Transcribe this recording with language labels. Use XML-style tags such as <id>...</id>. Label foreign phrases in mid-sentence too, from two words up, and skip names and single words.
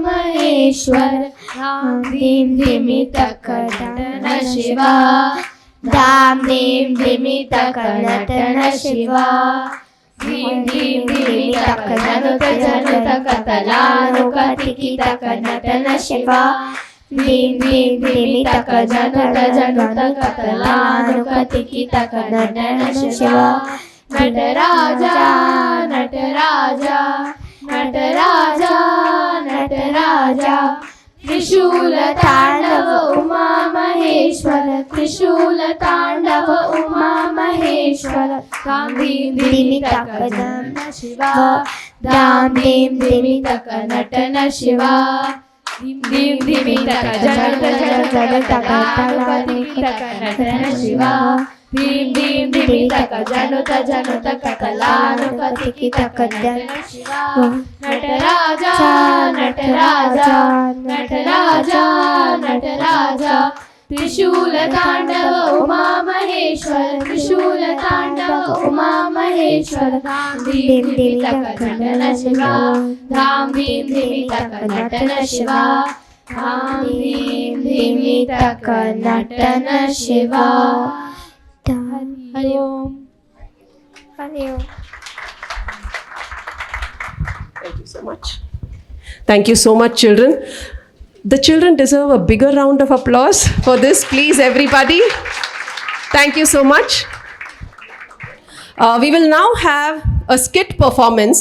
<sa>Maheshwar Dim Dim Taka Natana Shiva Dam Dim Dim Taka Natana Shiva Dim Dim Dim Taka Januta Januta Katalanu Katiki Taka Natana Shiva Dim dim dimi taka januta januta katalanu katiki taka natana shiva. Nataraja, Nataraja, Nataraja, Nataraja. Trishula Tandava Uma Maheshwara, Trishula Tandava Uma Maheshwara. Dam Dim Dimi Taka Natana Shiva, Dam Dim Dimi Taka Natana Shiva. Dim Dim Dimi Taka Januta Januta Katalanu Taka Natana Shiva. Dim dim dimi taka januta januta katalanu katiki taka natana shiva. Nataraja, Nataraja, Nataraja, Nataraja. Trishula Tandava Uma Maheshwara, Trishula Tandava Uma Maheshwara. Dham dim dimi taka natana shiva, Dham dim dimi taka natana shiva, Dham dim dimi taka natana shiva. Hari Om. Hari Om.</sa> <en>Thank you so much. Thank you so much, children. The children deserve a bigger round of applause for this, please, everybody. Thank you so much. We will now have a skit performance.</en>